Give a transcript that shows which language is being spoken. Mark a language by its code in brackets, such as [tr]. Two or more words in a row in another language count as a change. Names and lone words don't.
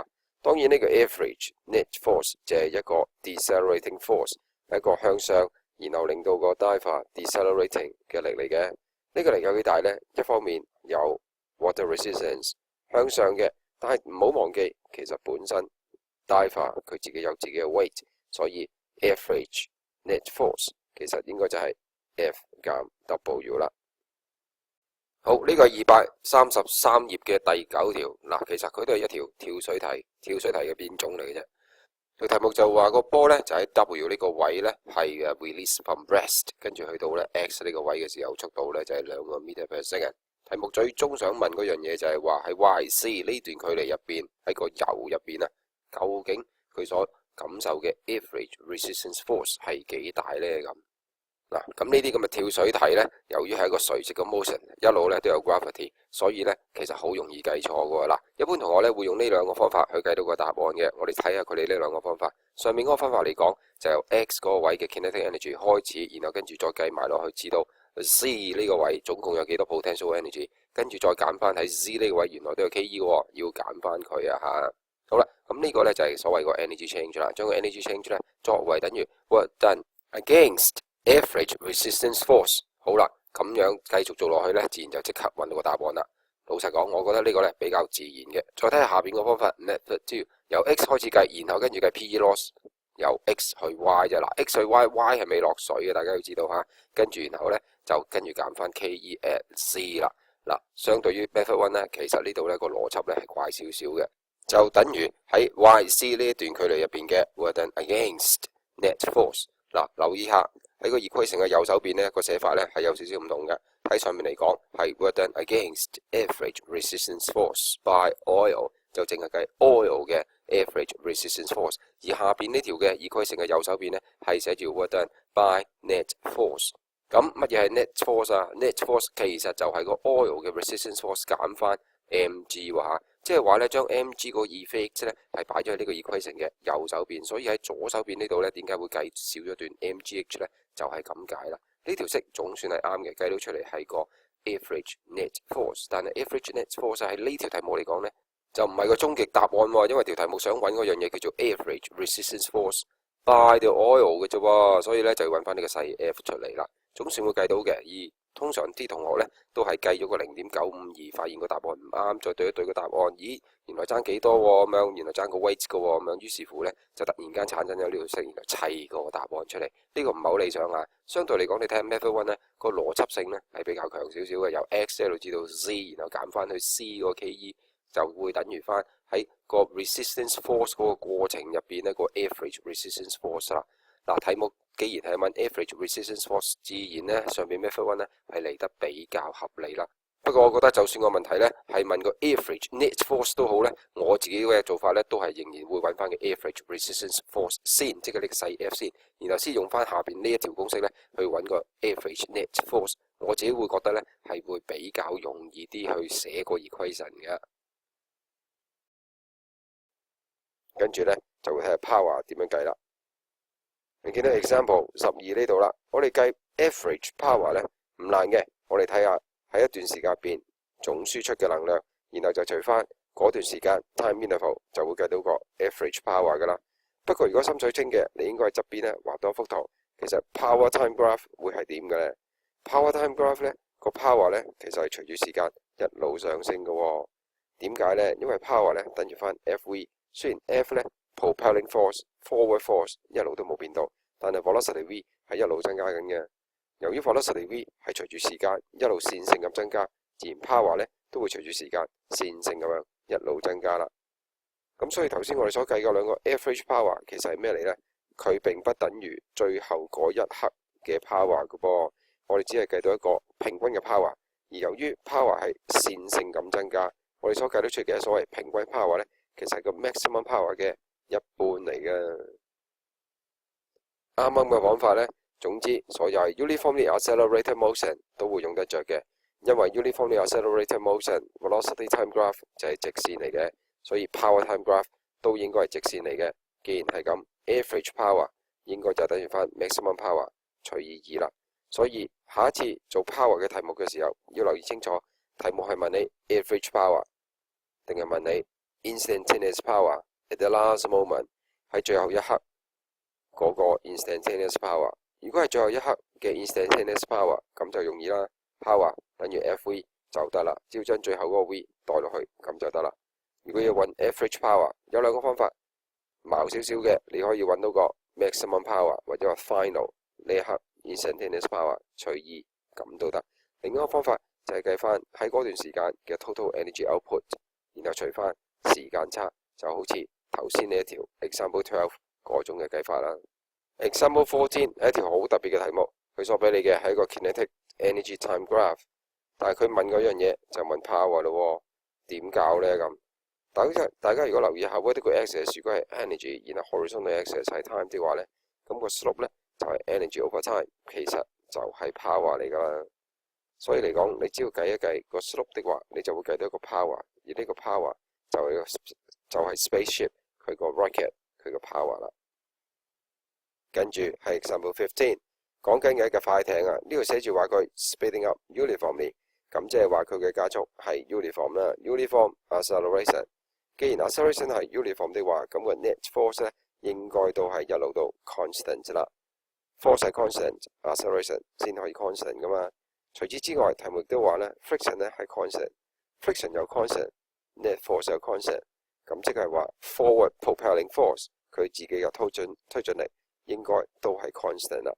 [yue] 當然呢個 [en] average net force [yue] 就係一個 [en] decelerating force， [yue] 一個向上然後令到個 [en] diver decelerating [yue] 嘅力嚟嘅。呢個力有幾大呢？一方面有 [en] water resistance [yue] 向上嘅，但係唔好忘記其實本身 diver 佢自己有自己嘅 weight， 所以 [en] average net force [yue] 其實應該就係 F 減 W 啦。好，呢個係233頁嘅第9條，嗱，其實佢都係一條跳水題嘅變種嚟嘅啫。條題目就話個波呢就喺 W 呢個位呢係 [en] release from rest， [yue] 跟住去到呢 X 呢個位嘅時候，速度呢就係2個 [en] meter per second。 [yue] 題目最終想問嗰樣嘢就係話喺 YC 呢段距離入邊，喺個油入邊啊，究竟佢所感受嘅 [en] average resistance force [yue] 係幾大呢？嗱，咁呢啲咁嘅跳水題呢，由於係一個垂直嘅 motion， 一路呢都有 gravity， 所以呢其實好容易計錯嘅。嗱，一般同學呢會用呢兩個方法去計到個答案嘅。我哋睇下佢哋呢兩個方法。上面嗰個方法嚟講，就由 X 嗰個位嘅 [en] kinetic energy [yue] 開始，然後跟住再計埋落去，知道 C 呢個位總共有幾多 [en] potential energy， [yue] 跟住再減翻喺 Z 呢個位原來都有 KE 喎，要減翻佢啊嚇。好啦，咁呢個呢就係所謂個 [en] energy change [yue] 啦，將個 [en] energy change [yue] 呢作為等於 [en] work done against average resistance force。 [yue] 好啦，咁樣繼續做落去呢，自然就即刻揾到個答案啦。老實講，我覺得呢個呢比較自然嘅。再睇下下邊個方法 method 2， 由 X 開始計，然後跟住計 [en] PE loss， [yue] 由 X 去 Y 啫。嗱 ，X 去 Y，Y 係未落水嘅，大家要知道嚇。跟住然後呢，就跟住減翻 [en] KE at C [yue] 啦。嗱，相對於 method 1呢，其實呢度呢個邏輯呢係怪少少嘅，就等於喺 YC 呢一段距離入邊嘅 [en] work done against net force。 [yue] 嗱，留意下喺個equation嘅右手邊呢個寫法呢係有少少唔同嘅。喺上面嚟講係 [en] work done against average resistance force by oil， [yue] 就淨係計 oil 嘅 [en] average resistance force， [yue] 而下邊呢條嘅equation嘅右手邊呢係寫住 [en] work done by net force。 [yue] 咁乜嘢係 [en] net force [yue] 啊？ [en] net force [yue] 其實就係個 oil 嘅 [en] resistance force [yue] 減翻 mg 喎嚇，即係話呢將 mg 個 effect 呢係擺咗喺呢個 equation嘅右手邊，所以喺左手邊呢度呢點解會計少咗段 mgh 呢？就係咁解啦。呢條式總算係啱嘅，計到出嚟係個 [en] average net force， [yue] 但係 [en] average net force [yue] 喺呢條題目嚟講呢，就唔係個終極答案喎，因為條題目想揾嗰樣嘢叫做 [en] average resistance force by the oil [yue] 嘅啫喎，所以呢就要揾翻呢個細 f 出嚟啦。總算會計到嘅，而通常啲同學呢都係計咗個0.952，發現個答案唔啱，再對一對個答案，咦，原來爭幾多喎咁樣，原來爭個 weight 嘅喎咁樣，於是乎呢就突然間產生咗呢條式，然後砌個答案出嚟。呢個唔係好理想啊。相對嚟講，你睇下 method 1呢個邏輯性呢係比較強少少嘅，由 x 一路至到 z， 然後減翻去 c 嗰個 ke， 就會等於翻喺個 [en] resistance force [yue] 嗰個過程入邊呢個 [en] average resistance force [yue] 啦。嗱，題目既然係問 [en] average resistance force， [yue] 自然呢上面 method 1呢係嚟得比較合理啦。不過我覺得就算個問題呢係問個 [en] average net force [yue] 都好呢，我自己嘅做法呢都係仍然會揾翻個 [en] average resistance force [yue] 先，即係呢個細 f 先，然後先用翻下邊呢一條公式呢去揾個 [en] average net force。 [yue] 我自己會覺得呢係會比較容易啲去寫個 equation 嘅。跟住呢就會睇下 power 點樣計啦。你見到 example 12呢度啦，我哋計 [en] average power [yue] 呢唔難嘅，我哋睇下喺一段時間入邊總輸出嘅能量，然後就除翻嗰段時間 [en] time interval [yue] 就會計到個 [en] average power [yue] 噶啦。不過如果心水清嘅，你應該喺側邊呢畫多幅圖，其實 [en] power time graph [yue] 會係點嘅呢？ [en] power time graph [yue] 呢個 power 呢其實係隨住時間一路上升嘅喎。點解呢？因為 power 呢等於翻 Fv， 雖然 F 呢 [en] propelling force、 forward force [yue] 一路都冇變到，但係 [en] velocity v [yue] 係一路增加緊嘅。由於 [en] velocity v [yue] 係隨住時間一路線性咁增加，自然 power 呢都會隨住時間線性咁樣一路增加啦。咁所以頭先我哋所計嘅兩個 [en] average power [yue] 其實係咩嚟呢？佢並不等於最後嗰一刻嘅 power 嘅噃，我哋只係計到一個平均嘅 power， 而由於 power 係線性咁增加，我哋所計得出嘅所謂平均 power 呢，其實係個 [en] maximum power [yue] 嘅一半嚟嘅。啱啱嘅講法呢，總之所有係 [en] uniformly accelerated motion [yue] 都會用得着嘅，因為 [en] uniformly accelerated motion velocity time graph [yue] 就係直線嚟嘅，所以 [en] power time graph [yue] 都應該係直線嚟嘅。既然係咁 ， [en] average power [yue] 應該就等於翻 [en] maximum power [yue] 除以2啦。所以下一次做 power 嘅題目嘅時候，要留意清楚，題目係問你 [en] average power [yue] 定係問你 [en] instantaneous power at the last moment [yue] 喺最後一刻嗰個 [en] instantaneous power。 [yue] 如果係最後一刻嘅 [en] instantaneous power， [yue] 咁就容易啦。power 等於 Fv 就得啦，只要將最後嗰個 v 代落去咁就得啦。如果要揾 [en] average power， [yue] 有兩個方法，矛少少嘅你可以揾到個 [en] maximum power [yue] 或者話 final 呢一刻 [en] instantaneous power [yue] 除以咁都得。另一個方法就係計翻喺嗰段時間嘅 [en] total energy output， [yue] 然後除翻時間差，就好似頭先呢一條 example 12嗰種嘅計法啦。example 14係一條好特別嘅題目，佢所俾你嘅係一個 [en] kinetic energy time graph， [yue] 但係佢問嗰樣嘢就問 power 咯，點搞呢？咁？大家如果留意下 [en] vertical axis [yue] 如果係 energy， 然後 [en] horizontal axis [yue] 係 time 嘅話呢，咁個 slope 呢就係 [en] energy over time， [yue] 其實就係 power 嚟噶啦。所以嚟講，你只要計一計個 slope 的話，你就會計到一個 power， 而呢個 power 就係 spaceship 佢個 rocket 佢個 power 啦。跟住係 example 15， 講緊嘅一架快艇啊，呢度寫住話佢 [en] speeding up uniformly， [yue] 咁即係話佢嘅加速係 uniform 啦 ， [en] uniform acceleration。 [yue] 既然 acceleration 係 uniform 的話，咁個 [en] net force [yue] 咧應該都係一路到 constant 啦。force 係 constant，acceleration 先可以 constant 噶嘛。除此之外，題目亦都話咧 friction 咧係 constant，friction 有 constant，net force 有 constant， 咁即係話 [en] forward propelling force [yue] 佢自己嘅推進力應該都係 constant 啦。